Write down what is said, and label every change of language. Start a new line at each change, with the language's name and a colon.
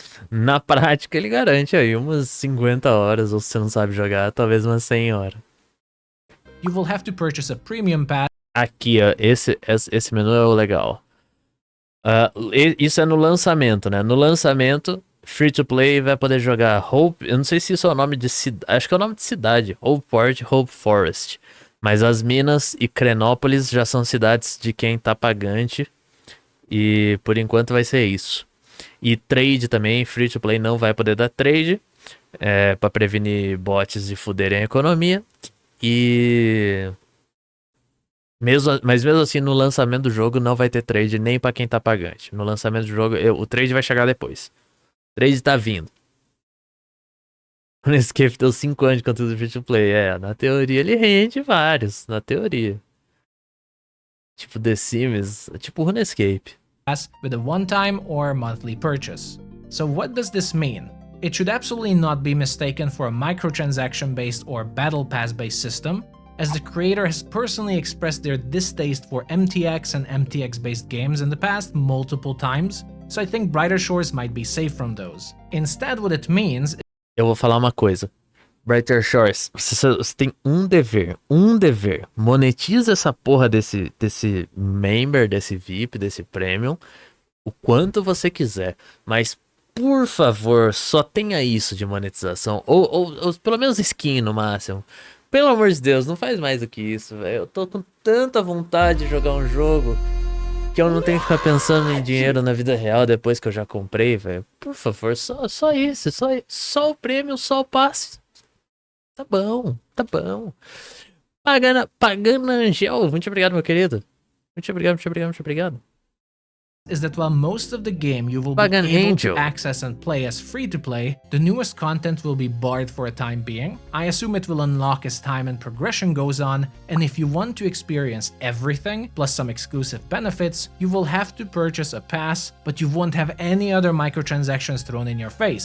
Portuguese: Na prática ele garante aí umas 50 horas, ou se você não sabe jogar, talvez umas 100 horas.
English: You will have to purchase a premium pass
Portuguese: Aqui, ó, esse menu é o legal. Isso é no lançamento, né? No lançamento, free to play vai poder jogar Hope. Eu não sei se isso é o nome de cidade. Acho que é o nome de cidade. Hope Port, Hope Forest. Mas as Minas e Crenópolis já são cidades de quem tá pagante. E por enquanto vai ser isso. E trade também, free to play não vai poder dar trade. Pra prevenir bots de fuderem a economia. E. Mas mesmo assim, no lançamento do jogo não vai ter trade nem pra quem tá pagante. No lançamento do jogo, o trade vai chegar depois. O trade tá vindo. O Runescape deu 5 anos de conteúdo free to play. Na teoria ele rende vários. Na teoria. Tipo The Sims, tipo Runescape.
English: With a one-time or monthly purchase. So what does this mean? It should absolutely not be mistaken for a microtransaction-based or battle pass-based system, as the creator has personally expressed their distaste for MTX and MTX-based games in the past multiple times, so I think Brighter Shores might be safe from those. Instead, what it means.
Portuguese: Eu vou falar uma coisa. Brighter Shores, você tem um dever. Monetiza essa porra desse member, desse VIP, desse premium, o quanto você quiser. Mas, por favor, só tenha isso de monetização. Ou pelo menos skin no máximo. Pelo amor de Deus, não faz mais do que isso, velho. Eu tô com tanta vontade de jogar um jogo que eu não tenho que ficar pensando em dinheiro na vida real depois que eu já comprei, velho. Por favor, só isso. Só o prêmio, só o passe. Tá bom. Pagando Angel, muito obrigado, meu querido. Muito obrigado.
English: Is that while most of the game you will be
Portuguese: Pagan
English: able
Portuguese: Angel.
English: to access and play as free-to-play, the newest content will be barred for a time being. I assume it will unlock as time and progression goes on, and if you want to experience everything, plus some exclusive benefits, you will have to purchase a pass, but you won't have any other microtransactions thrown in your face.